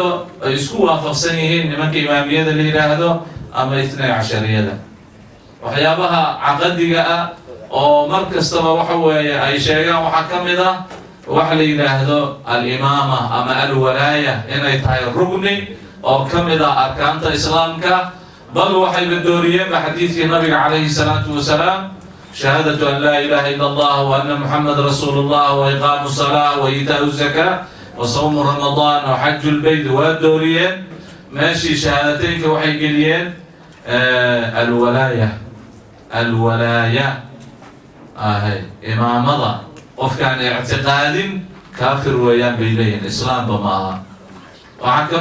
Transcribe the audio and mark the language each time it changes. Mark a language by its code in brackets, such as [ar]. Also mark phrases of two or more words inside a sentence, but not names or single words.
[so] ay isku waafaqsan yihiin nimanka imaamiyada la yidhaahdo ama itnay cashariyada waxyaabaha caqadiga ah oo mar kastaba waxa weeye ay sheegaan waxaa ka mid ah waxa la yidhaahdo al-imaama ama al-walaaya inay tahay rugni oo ka mid ah arkaanta islaamka bal waxay la dooriyeen xadiidkii nabiga [ar] عليه الصلاة والسلام شهادة أن لا إله إلا الله وأن محمدا رسول الله وإقام الصلاة وإيتاء الزكاة وصوم رمضان وحج البيت [so] waa dooriyeen meeshii shahaadateynka waxay geliyeen alwalaaya imaamada qofkaan ictiqaadin kaafir weeyaan bay leeyihin islaamba ma aha waxaa ka